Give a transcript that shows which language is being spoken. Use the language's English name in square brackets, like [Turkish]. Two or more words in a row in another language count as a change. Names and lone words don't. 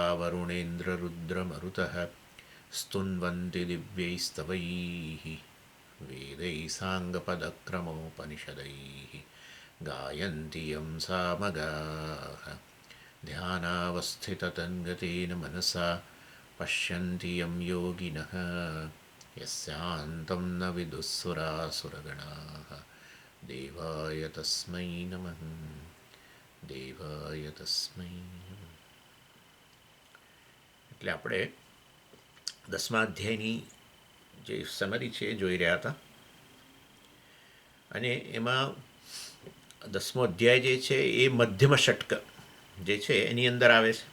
[Sanskrit] वरुणेन्द्ररुद्रमरुतः स्तुन्वन्ति दिव्यैस्तवैः वेदैः साङ्गपदक्रमोपनिषदैः गायन्ति यं सामगाः ध्यानावस्थिततन्गतेन मनसा पश्यन्ति यं योगिनः यस्यान्तं न विदुःसुरासुरगणाः देवाय तस्मै नमः દેવાય તસ્મૈ. [Gujarati] એટલે આપણે 10મા અધ્યાયની જે સમરી છે એ જોઈ રહ્યા હતા અને એમાં 10મો અધ્યાય જે છે એ મધ્યમ ષટક જે છે એની અંદર આવે છે.